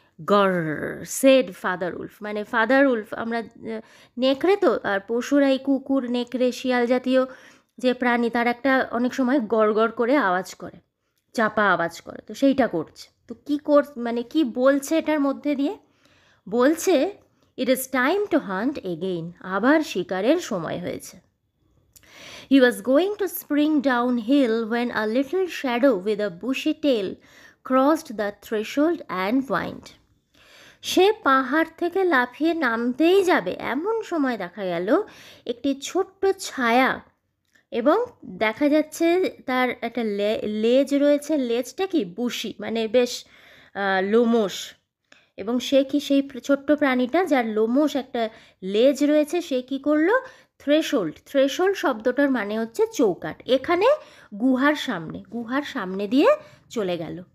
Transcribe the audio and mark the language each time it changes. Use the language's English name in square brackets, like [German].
[English] গর said Father Wolf, [Bangla] মানে father Wolf, আমরা নেকড়ে তো, আর পশুরাই কুকুর, নেকড়ে, শিয়াল জাতীয় যে প্রাণী, তার একটা অনেক সময় গড় গড় করে আওয়াজ করে, চাপা আওয়াজ করে, তো সেইটা করছে। তো কী মানে কি বলছে এটার মধ্যে দিয়ে? বলছে [English] it is time to hunt again, [Bangla] আবার শিকারের সময় হয়েছে। [English] He was going to spring downhill when a little shadow with a bushy tail crossed the threshold and whined. [Bangla] সে পাহাড় থেকে লাফিয়ে নামতেই যাবে, এমন সময় দেখা গেল একটি ছোট্ট ছায়া, এবং দেখা যাচ্ছে তার একটা লেজ রয়েছে। লেজটা কি বুশি, মানে বেশ লোমশ, এবং সে কি সেই ছোট্ট প্রাণীটা যার লোমশ একটা লেজ রয়েছে, সে কি করলো, থ্রেশোল্ড শব্দটার মানে হচ্ছে চৌকাঠ, এখানে গুহার সামনে দিয়ে চলে গেল।